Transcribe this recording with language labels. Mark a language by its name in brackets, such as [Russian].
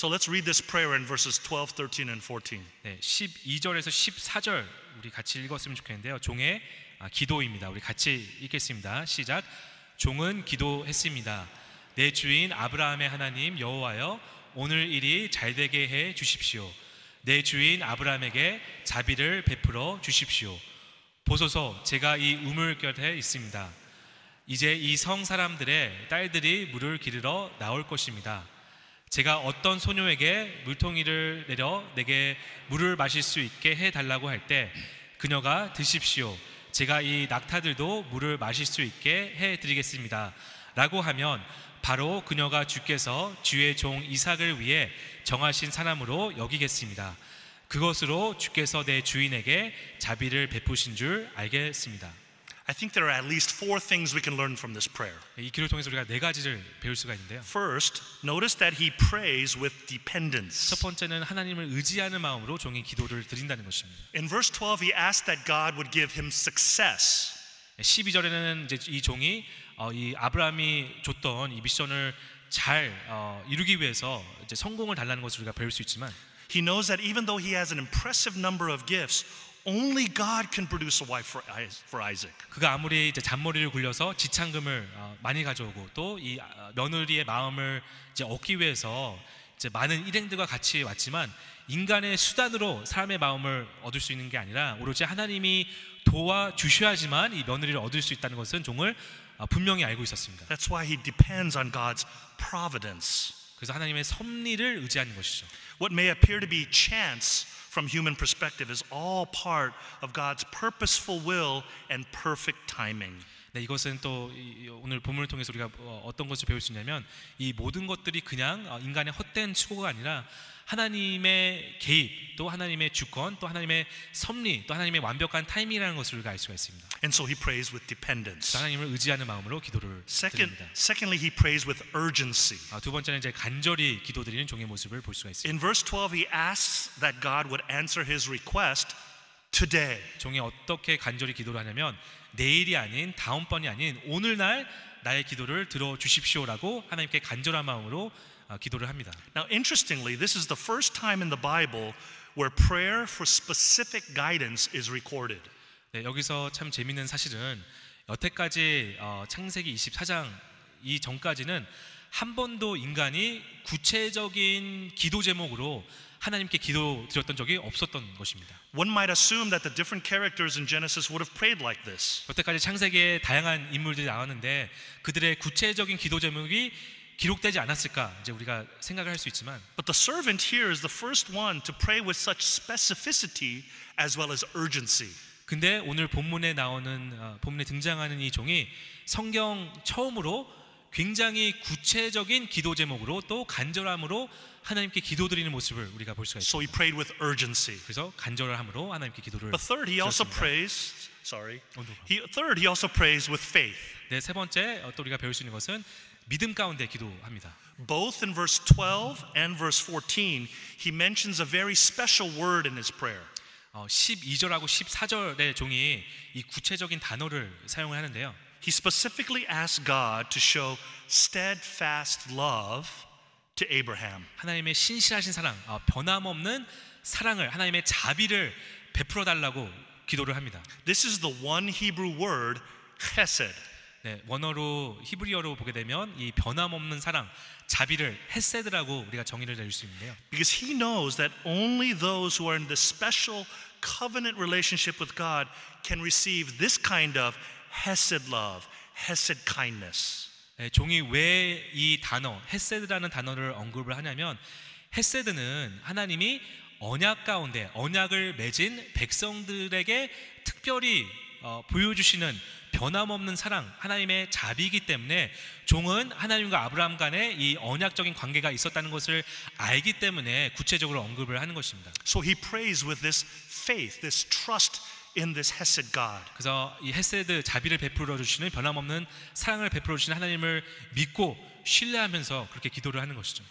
[English] So let's read this prayer in verses 12, 13 and 14. [Korean] 네, 12절에서 14절 우리 같이 읽었으면 좋겠는데요. 종의 기도입니다. 우리 같이 읽겠습니다. 시작. 종은 기도했습니다. 내 주인 아브라함의 하나님 여호와여 오늘 일이 잘되게 해 주십시오. 내 주인 아브라함에게 자비를 베풀어 주십시오. 보소서 제가 이 우물 곁에 있습니다. 이제 이 성 사람들의 딸들이 물을 기르러 나올 것입니다. 제가 어떤 소녀에게 물통이를 내려 내게 물을 마실 수 있게 해달라고 할 때 그녀가 드십시오. 제가 이 낙타들도 물을 마실 수 있게 해드리겠습니다. 라고 하면 바로 그녀가 주께서 주의 종 이삭을 위해 정하신 사람으로 여기겠습니다. 그것으로 주께서 내 주인에게 자비를 베푸신 줄 알겠습니다. [English] I think there are at least 4 things we can learn from this prayer. [Korean] 이 기도를 통해서 우리가 4가지를 배울 수가 있는데요. [English] First, notice that he prays with dependence. [Korean] 첫 번째는 하나님을 의지하는 마음으로 종이 기도를 드린다는 것입니다. [English] In verse 12, he asked that God would give him success. [Korean] 12절에는 이제 이 종이 이 아브라함이 줬던 이 미션을 잘 이루기 위해서 이제 성공을 달라는 것을 우리가 배울 수 있지만 [English] He knows that even though he has an impressive number of gifts, only God can produce a wife for Isaac. [Korean] 그가 아무리 이제 잔머리를 굴려서 지창금을 많이 가져오고 또 이 며느리의 마음을 이제 얻기 위해서 이제 많은 일행들과 같이 왔지만 인간의 수단으로 사람의 마음을 얻을 수 있는 게 아니라 오로지 하나님이 도와 주셔야지만 이 며느리를 얻을 수 있다는 것은 종을 분명히 알고 있었습니다. [English] That's why he depends on God's providence. [Korean] 그래서 하나님의 섭리를 의지하는 것이죠. [English] What may appear to be chance from human perspective is all part of God's purposeful will and perfect timing. [Korean] 네, 이것은 또 오늘 본문을 통해서 우리가 어떤 것을 배울 수 있냐면 이 모든 것들이 그냥 인간의 헛된 수고가 아니라 하나님의 개입, 또 하나님의 주권, 또 하나님의 섭리, 또 하나님의 완벽한 타이밍이라는 것을 우리가 알 수가 있습니다. [English] And so he prays with dependence. [Korean] 하나님을 의지하는 마음으로 기도를 드립니다. [English] Secondly, he prays with urgency. [Korean] 두 번째는 이제 간절히 기도드리는 종의 모습을 볼 수가 있습니다. [English] In verse 12, he asks that God would answer his request today. [Korean] 종이 어떻게 간절히 기도를 하냐면 내일이 아닌 다음번이 아닌 오늘날 나의 기도를 들어주십시오라고 하나님께 간절한 마음으로 기도를 합니다. [English] Now, interestingly, this is the first time in the Bible where prayer for specific guidance is recorded. [Korean] 네, 여기서 참 재미있는 사실은 여태까지 창세기 24장 이 전까지는 한 번도 인간이 구체적인 기도 제목으로 하나님께 기도 드렸던 적이 없었던 것입니다. [English] One might assume that the different characters in Genesis would have prayed like this. [Korean] 여태까지 창세기에 다양한 인물들이 나왔는데 그들의 구체적인 기도 제목이 기록되지 않았을까 이제 우리가 생각을 할 수 있지만 [English] But the servant here is the first one to pray with such specificity as well as urgency. [Korean] 근데 오늘 본문에 등장하는 이 종이 성경 처음으로 굉장히 구체적인 기도 제목으로 또 간절함으로 하나님께 기도드리는 모습을 우리가 볼 수가 있습니다. [English] So he prayed with urgency. [Korean] 그래서 간절함으로 하나님께 기도를 [English] But third, he also [Korean] 드렸습니다. [English] prays. He also prays with faith. [Korean] 네, 세 번째 또 우리가 배울 수 있는 것은 믿음 가운데 기도합니다. [English] Both in verse 12 and verse 14, he mentions a very special word in his prayer. [Korean] 12절하고 14절의 종이 이 구체적인 단어를 사용을 하는데요. [English] He specifically asks God to show steadfast love to Abraham. [Korean] 하나님의 신실하신 사랑, 변함없는 사랑을 하나님의 자비를 베풀어 달라고 기도를 합니다. [English] This is the one Hebrew word, chesed. [Korean] 네, 원어로 히브리어로 보게 되면 이 변함없는 사랑, 자비를 헤세드라고 우리가 정의를 내릴 수 있는데요. [English] Because he knows that only those who are in this special covenant relationship with God can receive this kind of hesed love, hesed kindness. [Korean] 네, 종이 왜 이 단어 헤세드라는 단어를 언급을 하냐면 헤세드는 하나님이 언약 가운데 언약을 맺은 백성들에게 특별히 보여주시는 변함없는 사랑, 하나님의 자비이기 때문에 종은 하나님과 아브라함 간에 이 언약적인 관계가 있었다는 것을 알기 때문에 구체적으로 언급을 하는 것입니다. [English] So he prays with this faith, this trust in this hesed God. [Korean] 그래서 이 헤세드 자비를 베풀어 주시는 변함없는 사랑을 베풀어 주시는 하나님을 믿고 신뢰하면서 그렇게 기도를 하는 것이죠.